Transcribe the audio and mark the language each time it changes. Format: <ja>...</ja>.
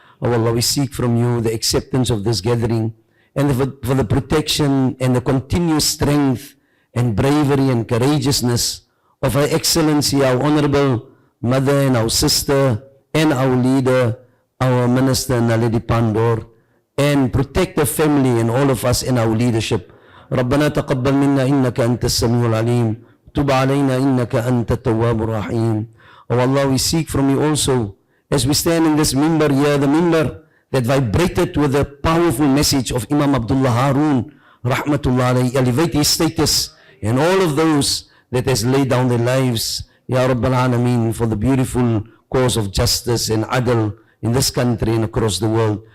<en>Oh Allah, we seek from you the acceptance of this gathering and for the protection and the continuous strength and bravery and courageousness of Her Excellency, our Honorable Mother and our sister and our leader, our Minister Naledi Pandor, and protect the family and all of us in our leadership.</en> <ar>ربنا تقبل منا إنك أنت السميع العليم تب علينا إنك أنت التواب الرحيم.</ar> <en>Oh Allah, we seek from you also, as we stand in this minbar here, the minbar that vibrated with the powerful message of Imam Abdullah Harun, rahmatullah alayhi, elevate his status and all of those that has laid down their lives, Ya Rabbal Alameen, for the beautiful cause of justice and adl in this country and across the world.</en>